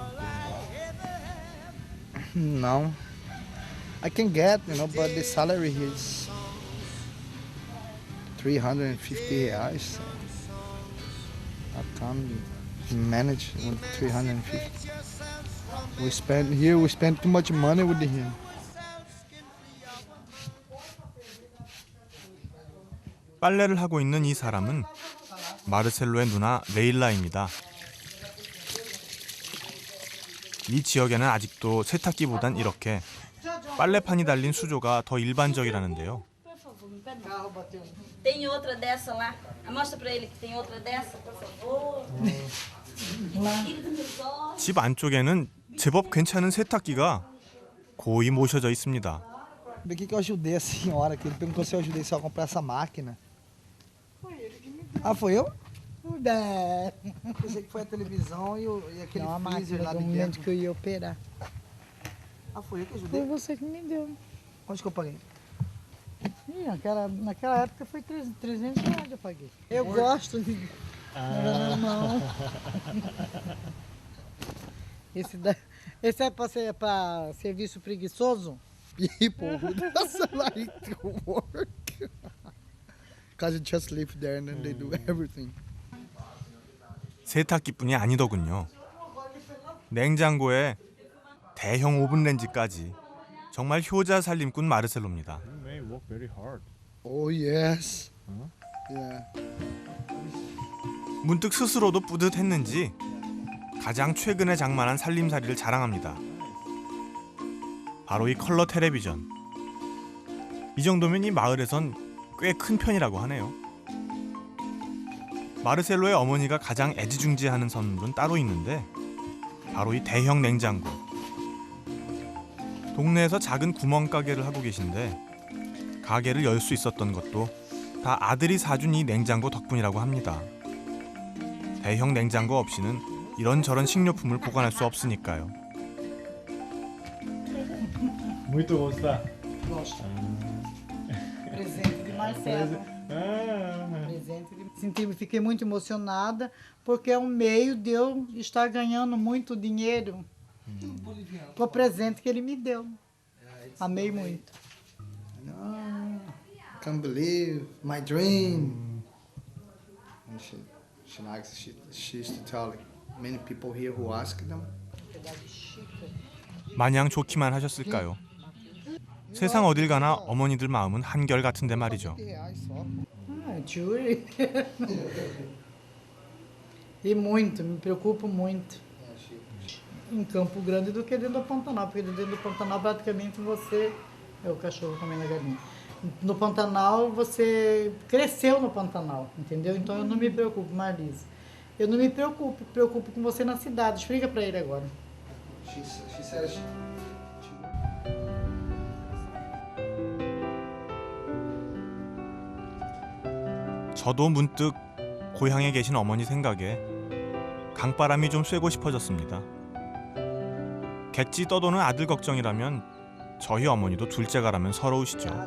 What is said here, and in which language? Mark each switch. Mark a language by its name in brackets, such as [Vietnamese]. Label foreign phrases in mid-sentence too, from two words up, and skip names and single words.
[English] No, I can get, but the salary here is 350 reais. I can't manage with 350. We spend too much money with him. [Korean] 빨래를 하고 있는 이 사람은 마르셀로의 누나 레일라입니다. 이 지역에는 아직도 세탁기보단 이렇게 빨래판이 달린 수조가 더 일반적이라는데요. [Portuguese] Tem outra dessa lá. Mostra para ele que tem outra dessa, por favor. [Korean] 집 안쪽에는 제법 괜찮은 세탁기가 고이 모셔져 있습니다. [Portuguese] Por que eu ajudei a senhora? Que ele perguntou se eu ajudei só a comprar essa máquina. Foi ele que me deu. Ah, foi eu? Pensei que foi a televisão e aquele freezer lá de dentro. Que eu ia operar. Ah, foi eu que ajudei? Foi você que me deu. Onde que eu paguei? Ih, naquela época foi 300 reais eu paguei. Eu gosto de... Não. Esse é para serviço preguiçoso? [English] People who doesn't like to work. Because you just live there and then they do everything. [Korean] 세탁기뿐이 아니더군요. 냉장고에 대형 오븐 렌지까지 정말 효자 살림꾼 마르셀로입니다. [English] You may work very hard. Oh yes. Yeah. [Korean] 문득 스스로도 뿌듯했는지 가장 최근에 장만한 살림살이를 자랑합니다. 바로 이 컬러 텔레비전. 이 정도면 이 마을에선 꽤 큰 편이라고 하네요. 마르셀로의 어머니가 가장 애지중지하는 선물은 따로 있는데 바로 이 대형 냉장고. 동네에서 작은 구멍가게를 하고 계신데 가게를 열 수 있었던 것도 다 아들이 사준 이 냉장고 덕분이라고 합니다. 대형 냉장고 없이는 이런저런 식료품을 보관할 수 없으니까요. [Portuguese] Muito gostoso. Presente de Marcelo. Fiquei muito emocionada porque é um meio de eu estar ganhando muito dinheiro por presente que ele me deu. Amei muito. [English] Can't believe my dream. she likes. She used to tell many people here who ask them. [Korean] 마냥 좋기만 하셨을까요? 세상 어딜 가나 어머니들 마음은 한결같은데 말이죠. [Portuguese] R$20 só. Jure. E muito, me preocupo muito em Campo Grande do que dentro do Pantanal, porque dentro do Pantanal praticamente você é o cachorro comendo a galinha. No Pantanal você cresceu no Pantanal, entendeu? Então eu não me preocupo, Marlise. Eu não me preocupo com você na cidade. Explica para ele agora. [English] She says. [Korean] 저도 문득 고향에 계신 어머니 생각에 강바람이 좀 쐬고 싶어졌습니다. 객지 떠도는 아들 걱정이라면 저희 어머니도 둘째가라면 서러우시죠.